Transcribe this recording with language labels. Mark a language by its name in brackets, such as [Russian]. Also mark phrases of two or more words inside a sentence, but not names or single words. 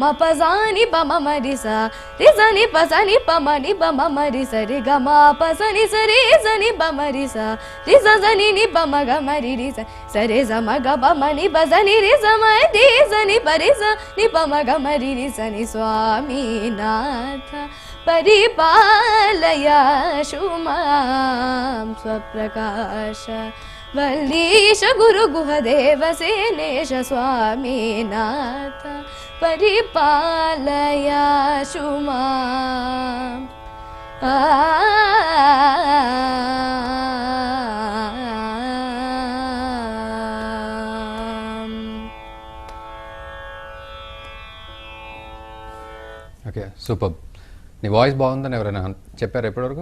[Sanskrit] ప సాని ప మమ రి స రి సని ప సని ప మని ప మమ రి స రిగమ ప సని స రి సని ప మరి స రి స సని ని ప మగ మరి రి స స రి స మగ ప మని ప సని రి స మ రి సని ప రి స ని ప మగ మరి రి సని స్వామినాథ परिपालयाशु मां स्वप्रकाश वल्लीश गुरुगुहदेवसेनेश स्वामीनाथ परिपालयाशु माम् [English] okay, super. [Telugu] నీ వాయిస్ బాగుందని ఎవరైనా చెప్పారు ఎప్పటివరకు?